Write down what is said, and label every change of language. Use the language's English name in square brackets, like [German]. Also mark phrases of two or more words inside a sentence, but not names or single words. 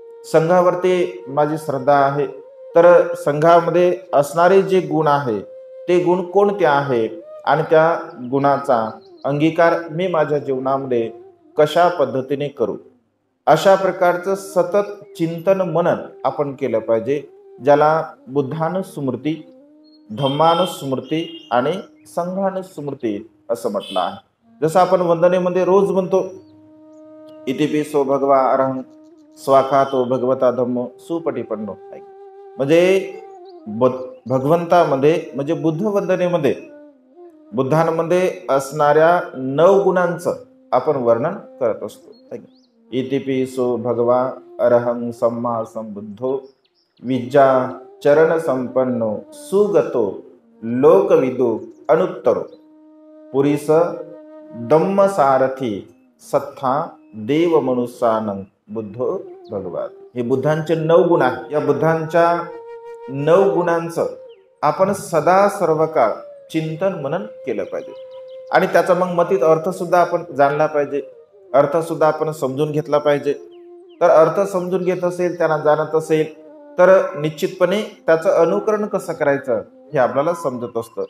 [Marathi] संघावरती माझी श्रद्धा आहे तर संघामध्ये असणारे जे गुण आहे ते गुण कोणते आहे आणि त्या गुणाचा अंगीकार मी माझ्या जीवनामध्ये कशा पद्धतीने करू, अशा प्रकारचं सतत चिंतन मनन आपण केलं पाहिजे, ज्याला बुद्धानुस्मृती, धम्मानुस्मृती आणि संघानुस्मृती असं म्हटलं आहे. जसं आपण वंदनेमध्ये रोज म्हणतो, [Pali] इतिपिसो भगवा अरहं स्वाखातो भगवता धम्मो सुपटिपन्नो. [Marathi] म्हणजे भगवंतामध्ये म्हणजे बुद्ध वंदनेमध्ये बुद्धांमध्ये असणाऱ्या 9 गुणांचं आपण वर्णन करत असतो. [Pali] इतिपिसो भगवा अरहं सम्मा संबुद्धो विद्या चरण संपन्नो सुगतो लोकविदो अनुत्तरो पुरीस दम्म सारथी सत्था देव मनुष्यानं बुद्धो भगवान. [Marathi] हे बुद्धांचे 9 गुण आहेत. या बुद्धांच्या 9 गुणांचं आपण सदा सर्व काळ चिंतन मनन केलं पाहिजे आणि त्याचा मग मतीत अर्थ सुद्धा आपण जाणला पाहिजे, अर्थ सुद्धा आपण समजून घेतला पाहिजे. तर अर्थ समजून घेत असेल, त्यांना जाणत असेल तर निश्चितपणे त्याचं अनुकरण कसं करायचं हे आपल्याला समजत असतं.